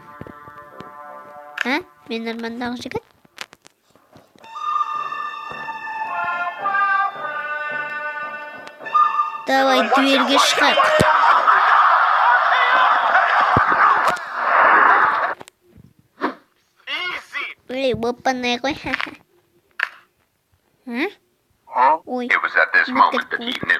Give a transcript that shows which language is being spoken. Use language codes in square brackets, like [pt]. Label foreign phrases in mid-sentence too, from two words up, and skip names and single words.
[kk] А? Мен армандағы жігіт? Давай дверге шығайық. Эй, опа-на ғой. Ой. [en] It was at this moment that he knew.